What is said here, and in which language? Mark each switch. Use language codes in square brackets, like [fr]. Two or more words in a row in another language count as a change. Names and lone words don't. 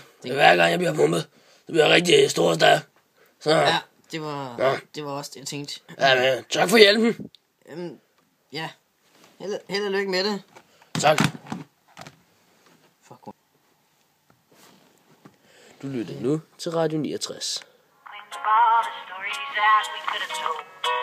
[da] Det er hver gang, jeg bliver pumpet. Det bliver rigtig stor der. Så. Ja, det var også det, jeg tænkte. Ja, men tak for hjælpen. Ja. Held og lykke med det. Tak. Fuck. Du lytter nu til Radio 69. [en] Think of all the stories that we could have told.